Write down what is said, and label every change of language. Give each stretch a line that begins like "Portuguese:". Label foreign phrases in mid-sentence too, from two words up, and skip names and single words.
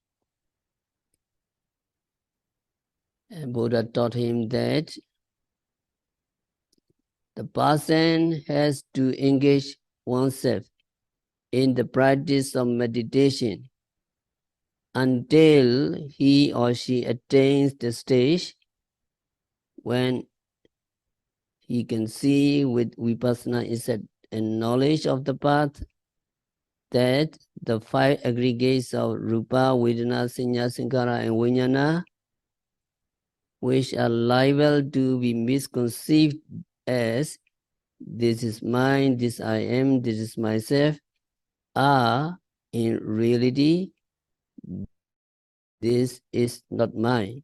English: And Buddha taught him that the person has to engage oneself in the practice of meditation until he or she attains the stage when he can see with vipassana insight and knowledge of the path that the five aggregates of rupa, vedana, sanya, sankhara, and vijnana, which are liable to be misconceived as this is mine, this I am, this is myself, are in reality This is not mine.